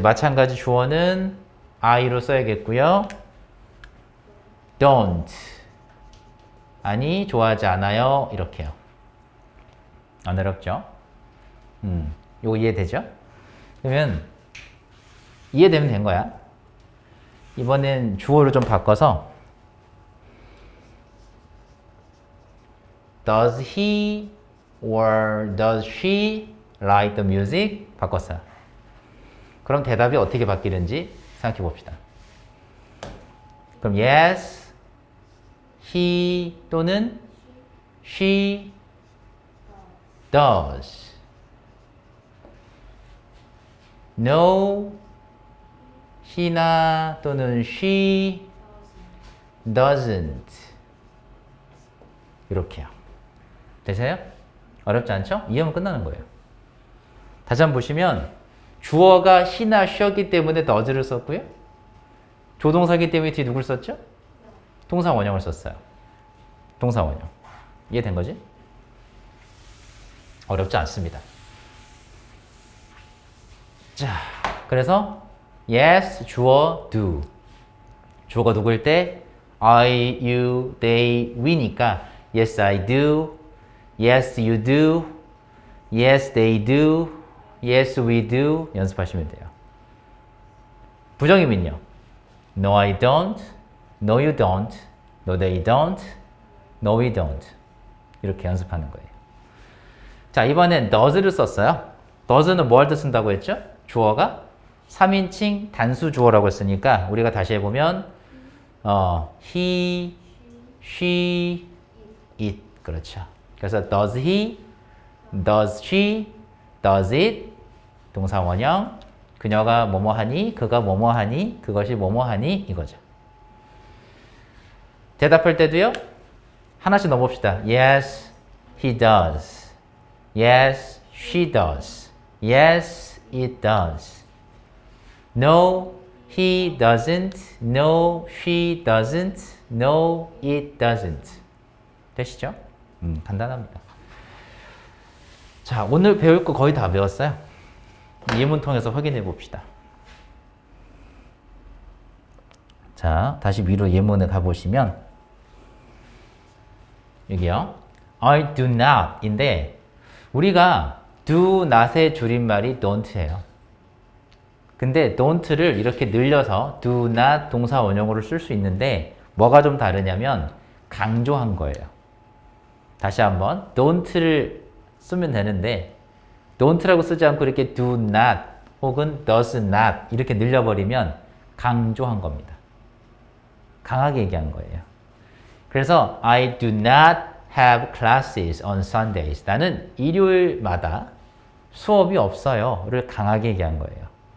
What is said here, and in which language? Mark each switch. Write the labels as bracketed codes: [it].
[ko] 마찬가지 주어는 I로 써야겠고요. don't. 아니, 좋아하지 않아요. 이렇게요. 안 어렵죠? 요거 이해되죠? 그러면 이해되면 된 거야. [en] 이번엔 주어를 좀 바꿔서 Does he or does she like the music? [ko] 바꿨어요. 그럼 대답이 어떻게 바뀌는지 생각해 봅시다. [en] 그럼 yes, he 또는 she does. No, he나 또는 she doesn't. [ko] 이렇게요. 되세요? 어렵지 않죠? 이해하면 끝나는 거예요. 다시 한번 보시면 주어가 he나 she였기 때문에 does를 썼고요. 조동사기 때문에 뒤에 누굴 썼죠? 동사 원형을 썼어요. 동사 원형. 이해된 거지? 어렵지 않습니다. 자, 그래서 yes, 주어, do. 주어가 누구일 때 I, you, they, we니까 [en] yes, I do. Yes, you do. Yes, they do. Yes, we do. [ko] 연습하시면 돼요. 부정이면요. [en] No, I don't. No, you don't. No, they don't. No, we don't. [ko] 이렇게 연습하는 거예요. 자, 이번엔 does를 썼어요. does는 뭐 할 때 쓴다고 했죠? 주어가 3인칭 단수 주어라고 했으니까 우리가 다시 해보면 he, she, it. 그렇죠. [en] 그래서 does he, does she, does it. [ko] 동사 원형. 그녀가 뭐뭐 하니, 그가 뭐뭐 하니, 그것이 뭐뭐 하니 이거죠. 대답할 때도요. 하나씩 넣어봅시다. [en] Yes, he does. Yes, she does. Yes, it does. No, he doesn't. No, she doesn't. No, it doesn't. 되시죠? 간단합니다. [ko] 자, 오늘 배울 거 거의 다 배웠어요. 예문 통해서 확인해 봅시다. 자, 다시 위로 예문에 가보시면 여기요. I do not 인데 우리가 do not의 줄임말이 don't예요. 근데 don't를 이렇게 늘려서 do not 동사 원형으로 쓸 수 있는데 뭐가 좀 다르냐면 강조한 거예요. 다시 한번 don't를 쓰면 되는데 don't라고 쓰지 않고 이렇게 do not 혹은 does not 이렇게 늘려버리면 강조한 겁니다. 강하게 얘기한 거예요. [en] 그래서 I do not have classes on Sundays. [ko] 나는 일요일마다 수업이 없어요.를 강하게 얘기한 거예요.